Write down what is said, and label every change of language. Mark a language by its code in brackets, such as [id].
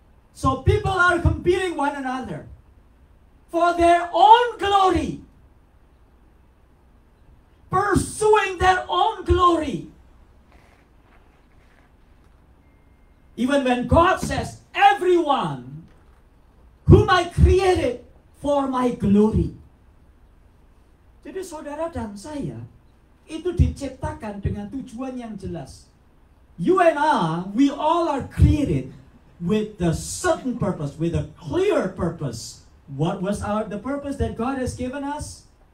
[en] So people are competing one another for their own glory, pursuing their own glory. Even when God says, everyone whom I created for my glory. [id] Jadi saudara dan saya itu diciptakan dengan tujuan yang jelas. [en] You and I, we all are created with a certain purpose, with a clear purpose. What was the purpose that God has given us?